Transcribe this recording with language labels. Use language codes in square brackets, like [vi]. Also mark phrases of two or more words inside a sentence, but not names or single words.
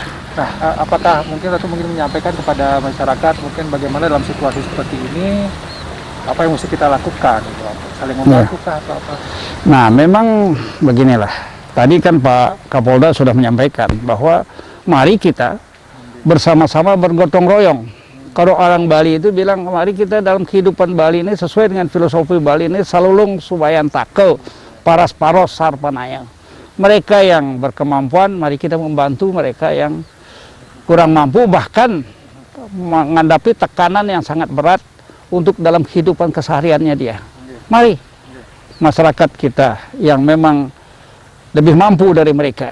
[id] Nah, apakah mungkin Ratu mungkin menyampaikan kepada masyarakat mungkin bagaimana dalam situasi seperti ini apa yang mesti kita lakukan, gitu, saling membantu kah atau apa? Nah, memang beginilah. Tadi kan Pak Kapolda sudah menyampaikan bahwa mari kita bersama-sama bergotong royong. Kalau orang Bali itu bilang, mari kita dalam kehidupan Bali ini sesuai dengan filosofi Bali ini [ban] salulung subayan take, paras paros sarpanaya. [id] Mereka yang berkemampuan, mari kita membantu mereka yang kurang mampu, bahkan menghadapi tekanan yang sangat berat untuk dalam kehidupan kesehariannya dia. Mari masyarakat kita yang memang lebih mampu dari mereka.